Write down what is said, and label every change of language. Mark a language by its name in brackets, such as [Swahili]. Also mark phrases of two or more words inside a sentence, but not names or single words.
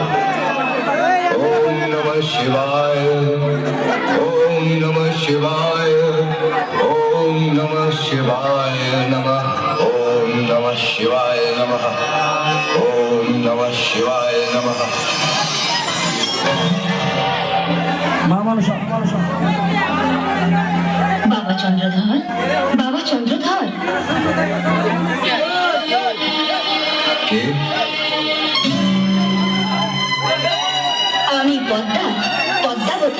[Sanskrit] ওম নমঃ শিবায়, ওম নমঃ শিবায়, ওম নমঃ শিবায় নমঃ, ওম নমঃ শিবায় নমঃ, ওম নমঃ শিবায় নমঃ। [Bangla] বাবা চন্দ্রধর, বাবা চন্দ্রধর, কে? আমি পদ্মা, পদ্মাবতী।